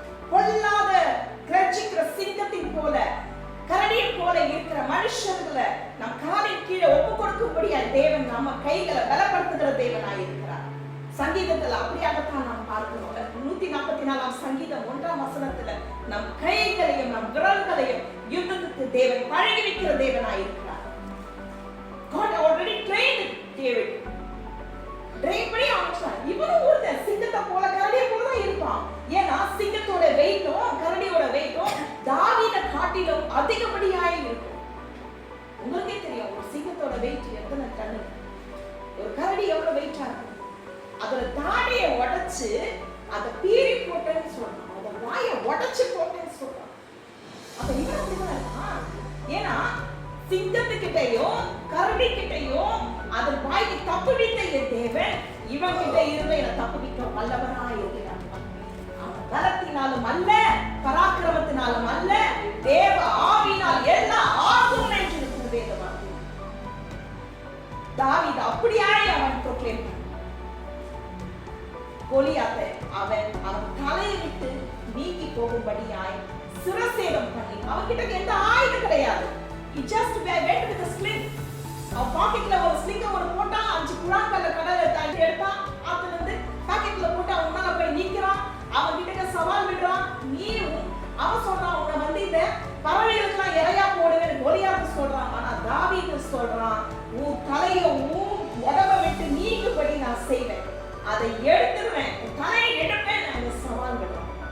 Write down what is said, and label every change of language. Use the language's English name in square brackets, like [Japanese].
[Tamil] பொல்லாத கிரட்சிக்கிற சிங்கத்தின் போல கரடியின் போல இருக்கிற மனுஷர்களை நம் காலின் கீழே ஒப்பு கொடுக்கும்படியாய் தேவன் நம்ம கைகளை பலப்படுத்துகிற தேவனாய் இருக்கிறார். சங்கீதத்துல அப்படியாகத்தான் நாம் பார்க்கிறோம். 144 சங்கீதம் 1ஆம் வசனத்துல நம் கைகளையும் நம் விரல்களையும் யுத்தத்துக்கு தேவன் பழகி வைக்கிற தேவனாய் இருக்கிறார். [English] God already trained David. [Tamil] Train பண்ணி ஆரம்பிச்சார். இவனும் ஒரு சிங்கத்தை போல கரடியை போல தான் இருப்பான். ஏன்னா சிங்கத்தோட வெயிட்டும் கரடியோட வெயிட்டும் தாவீதை காட்டிலும் அதிகப்படியாய் இருக்கும். உங்களுக்கே தெரியும் ஒரு சிங்கத்தோட வெயிட் எத்தனை டன், ஒரு கரடி எவ்வளவு வெயிட்டா இருக்கும். அதோட தாடையை உடைச்சு அதை பீறி போட்டேன்னு சொல்றான், அதை வாயை உடைச்சு போட்டேன்னு சொல்றான். அப்ப இவன் அப்படிதான் இருக்கான். ஏன்னா சிங்கத்துக்கிட்டையும் கரடி கிட்டையும் அதன் வாய்க்கு தப்புவித்த தேவன் இவன் கிட்ட இருந்து என்னை தப்புவிக்க வல்லவனாய் இருக்கிறான். அவன் பலத்தினாலும் அல்ல, பராக்கிரமத்தினாலும் அல்ல, தேவ ஆவியினால் எல்லாம் ஆகும் என்று இருக்கிற வேதவாக்கு. தாவீது அப்படியாய் அவன் proclaim பண்ணான். கோலியாத்தை அவன் தலையை விட்டு நீ இருக்கும்படியாய் சிரசேதம் பண்ணி, அவன்கிட்ட எந்த ஆயுதம் கிடையாது. [English] He just went with a sling. [Tamil] அவன் பாக்கெட்ல ஒரு ஸ்லிங்க ஒரு போட்டா, 5 குழாங்கல்ல கடலை தாண்டி எடுத்தான், அதுல இருந்து பாக்கெட்ல போட்டு அவன் மேல போய் நிக்கிறான். அவன் கிட்ட சவால் விடுறான். நீயும் அவன் சொல்றான், உன்னை வந்து இந்த பறவைகளுக்கெல்லாம் இறையா போடுவேன் கோலியாத் சொல்றான். ஆனா தாவீது சொல்றான், உன் தலையை உன் உடம்ப விட்டு நீங்கும்படி நான் செய்வேன், அதை எடுத்துருவேன், உன் தலையை எடுப்பேன். அந்த சவால் விடுறான்.